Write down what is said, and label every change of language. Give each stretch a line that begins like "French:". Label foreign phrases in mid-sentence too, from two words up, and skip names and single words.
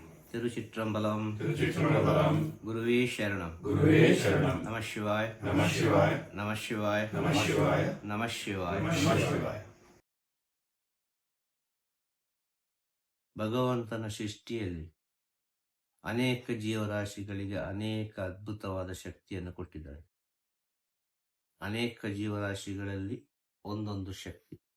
Tamil: திருச்சிற்றம்பலம். திருச்சிற்றம்பலம். குருவே சரணம். குருவே சரணம். நம சிவாய். நம சிவாய். நம சிவாய். நம சிவாய். நம சிவாய். நம ಶಿವಾಯ.
Kannada: ಭಗವಂತನ ಸೃಷ್ಟಿಯಲ್ಲಿ ಅನೇಕ ಜೀವರಾಶಿಗಳಿಗೆ ಅನೇಕ ಅದ್ಭುತವಾದ ಶಕ್ತಿಯನ್ನು ಕೊಟ್ಟಿದ್ದಾರೆ. ಅನೇಕ ಜೀವರಾಶಿಗಳಲ್ಲಿ ಒಂದೊಂದು ಶಕ್ತಿ.